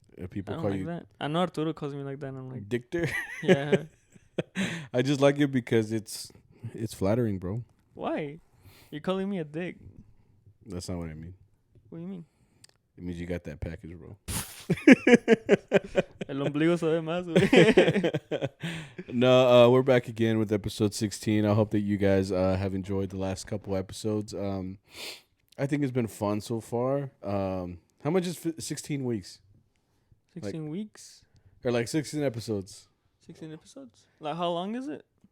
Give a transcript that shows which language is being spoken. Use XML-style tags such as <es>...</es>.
<en>people I don't call like you that. I know Arturo calls me like that, and I'm like, Dictor. yeah. I just like it because it's flattering, bro. Why? You're calling me a dick. That's not what I mean. What do you mean? It means you got that package, bro.</en> <es>El ombligo sabe más, güey.</es> <en>No, we're back again with episode 16. I hope that you guys have enjoyed the last couple episodes. I think it's been fun so far. How much is 16 weeks? 16 weeks? Or like 16 episodes? 16 episodes? Like, how long is it?</en>